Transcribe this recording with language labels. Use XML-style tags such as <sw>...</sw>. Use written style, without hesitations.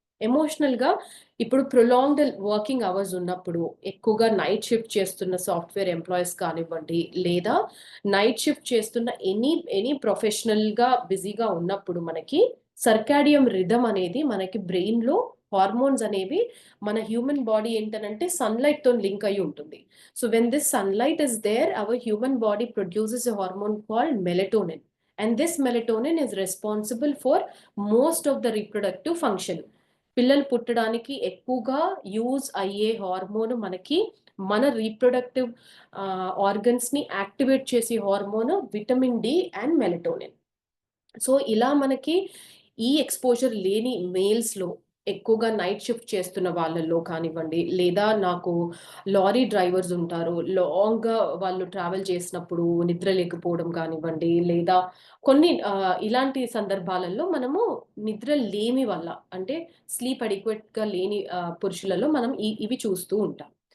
<te>ఎమోషనల్గా ఇప్పుడు prolonged working hours ఉన్నప్పుడు, ఎక్కువగా నైట్ షిఫ్ట్ చేస్తున్న సాఫ్ట్వేర్ ఎంప్లాయీస్ కానివ్వండి, లేదా నైట్ షిఫ్ట్ చేస్తున్న ఎనీ ప్రొఫెషనల్గా బిజీగా ఉన్నప్పుడు మనకి సర్కాడియం రిథమ్ అనేది మనకి బ్రెయిన్లో హార్మోన్స్ అనేవి, మన హ్యూమన్ బాడీ ఏంటనంటే సన్లైట్తో లింక్ అయి ఉంటుంది.</te> <en>So when this sunlight is there, our human body produces a hormone called melatonin. And this melatonin is responsible for most of the reproductive function.</en> <te>పిల్లలు పుట్టడానికి ఎక్కువగా యూజ్ అయ్యే హార్మోన్ మనకి మన రీప్రొడక్టివ్ ఆర్గన్స్ని యాక్టివేట్ చేసే hormone vitamin D and melatonin. So ఇలా మనకి ఈ ఎక్స్పోజర్ లేని మేల్స్లో, ఎక్కువగా నైట్ షిఫ్ట్ చేస్తున్న వాళ్ళల్లో కానివ్వండి, లేదా నాకు లారీ డ్రైవర్స్ ఉంటారు, లాంగ్గా వాళ్ళు ట్రావెల్ చేసినప్పుడు నిద్ర లేకపోవడం కానివ్వండి, లేదా కొన్ని ఇలాంటి సందర్భాలలో మనము నిద్ర లేమి వల్ల, అంటే స్లీప్ అడిక్వేట్గా లేని పురుషులలో మనం ఇవి చూస్తూ ఉంటాం.</te>